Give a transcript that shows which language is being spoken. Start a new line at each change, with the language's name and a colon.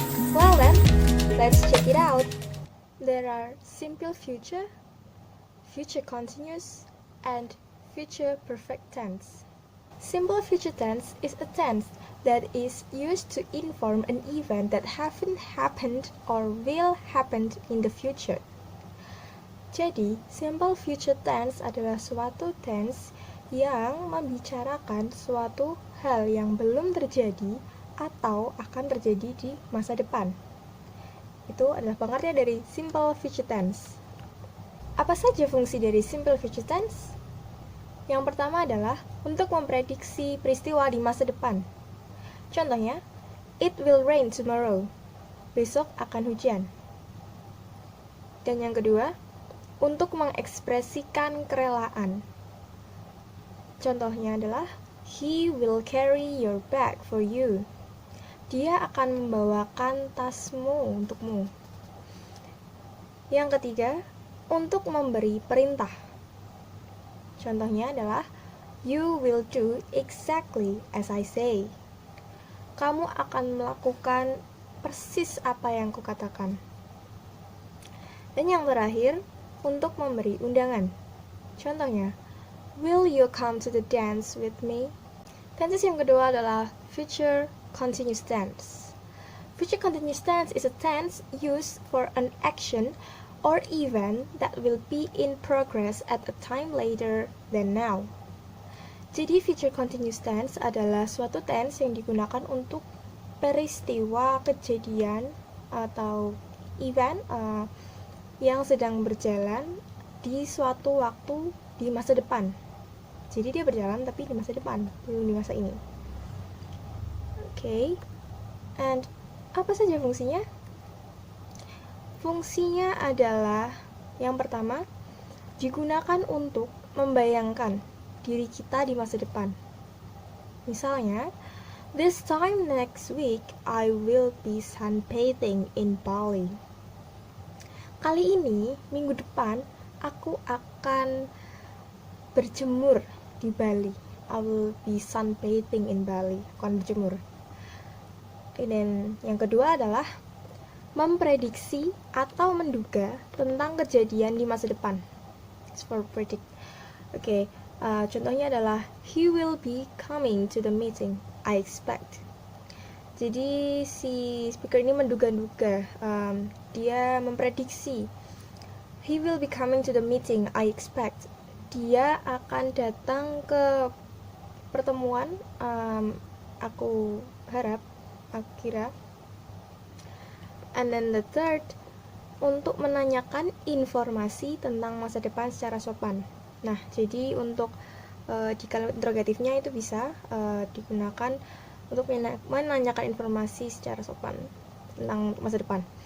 English: Well then, let's check it out. There are simple future, future continuous, and future perfect tense. Simple future tense is a tense that is used to inform an event that haven't happened or will happen in the future.
Indonesian: Jadi, simple future tense adalah suatu tense yang membicarakan suatu hal yang belum terjadi atau akan terjadi di masa depan. Itu adalah pengertian dari simple future tense. Apa saja fungsi dari simple future tense? Yang pertama adalah untuk memprediksi peristiwa di masa depan. Contohnya,
English: it will rain tomorrow.
Indonesian: Besok akan hujan. Dan yang kedua, untuk mengekspresikan kerelaan. Contohnya adalah,
English: he will carry your bag for you.
Indonesian: Dia akan membawakan tasmu untukmu. Yang ketiga, untuk memberi perintah. Contohnya adalah,
English: you will do exactly as I say.
Indonesian: Kamu akan melakukan persis apa yang kukatakan. Dan yang terakhir, untuk memberi undangan. Contohnya,
English: will you come to the dance with me?
Indonesian: Tenses yang kedua adalah future continuous tense.
English: Future continuous tense is a tense used for an action or event that will be in progress at a time later than now.
Indonesian: Jadi future continuous tense adalah suatu tense yang digunakan untuk peristiwa, kejadian, atau event yang sedang berjalan di suatu waktu di masa depan. Jadi dia berjalan tapi di masa depan, belum di masa ini. Okay, and apa saja fungsinya? Fungsinya adalah yang pertama, digunakan untuk membayangkan diri kita di masa depan. Misalnya,
English: this time next week I will be sunbathing in Bali.
Indonesian: Kali ini, minggu depan, aku akan berjemur di Bali.
English: I will be sunbathing in Bali.
Indonesian: Akan berjemur. Dan yang kedua adalah memprediksi atau menduga tentang kejadian di masa depan.
English: It's for predict. Oke,
Indonesian: contohnya adalah
English: he will be coming to the meeting, I expect.
Indonesian: Jadi si speaker ini menduga-duga, dia memprediksi.
English: He will be coming to the meeting, I expect.
Indonesian: Dia akan datang ke pertemuan, aku harap. Akira.
English: And then the third,
Indonesian: untuk menanyakan informasi tentang masa depan secara sopan. Nah, jadi untuk di kalimat interrogatifnya itu bisa digunakan untuk menanyakan informasi secara sopan tentang masa depan.